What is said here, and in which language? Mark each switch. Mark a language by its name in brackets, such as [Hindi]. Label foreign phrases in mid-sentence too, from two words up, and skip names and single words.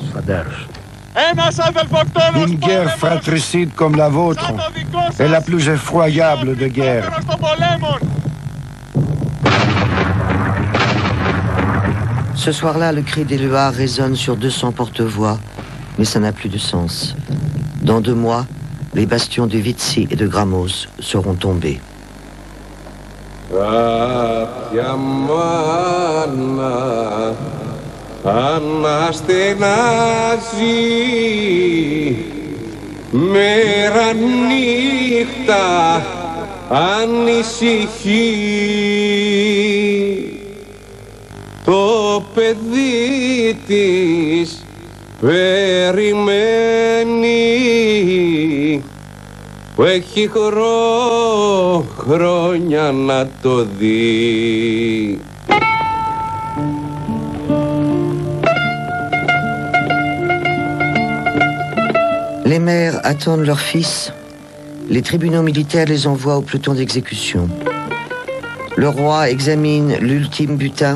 [French] Une guerre fratricide comme la vôtre est la plus effroyable des guerres. Ce soir-là, le cri d'Éluard résonne sur 200 porte-voix, mais ça n'a plus de sens. Dans 2 mois, les bastions de Vitsi et de Grammos seront tombés. [Greek] Αναστενάζει μέρα νύχτα ανησυχεί το παιδί της περιμένει που έχει χρόνια να το δει. [French] Les mères attendent leurs fils. Les tribunaux militaires les envoient au peloton d'exécution. Le roi examine l'ultime butin.